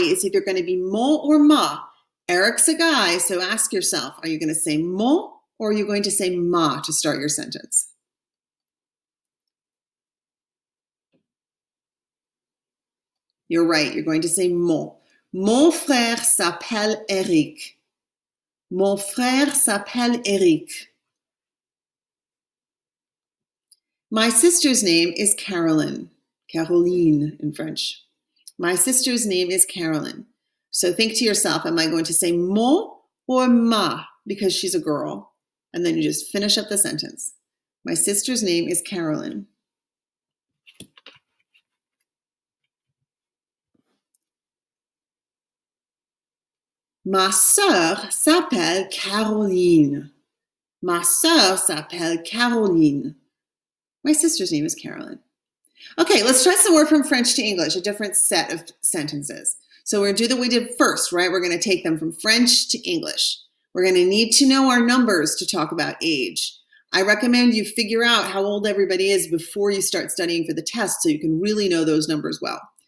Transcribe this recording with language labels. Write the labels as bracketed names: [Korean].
[English] It's either going to be mon or ma. Eric's a guy, so ask yourself, are you going to say mon or are you going to say ma to start your sentence? You're right, you're going to say mon. [French] Mon frère s'appelle Eric. Mon frère s'appelle Eric. [English] My sister's name is Carolyn. Caroline in French. My sister's name is Carolyn. So think to yourself, am I going to say mon or ma because she's a girl. And then you just finish up the sentence. My sister's name is Carolyn. [French] Ma sœur s'appelle Caroline. Ma sœur s'appelle Caroline. [English] My sister's name is Carolyn. Okay, let's try some more from French to English, a different set of sentences. So we're going to do what we did first, right? We're going to take them from French to English. We're going to need to know our numbers to talk about age. I recommend you figure out how old everybody is before you start studying for the test so you can really know those numbers well.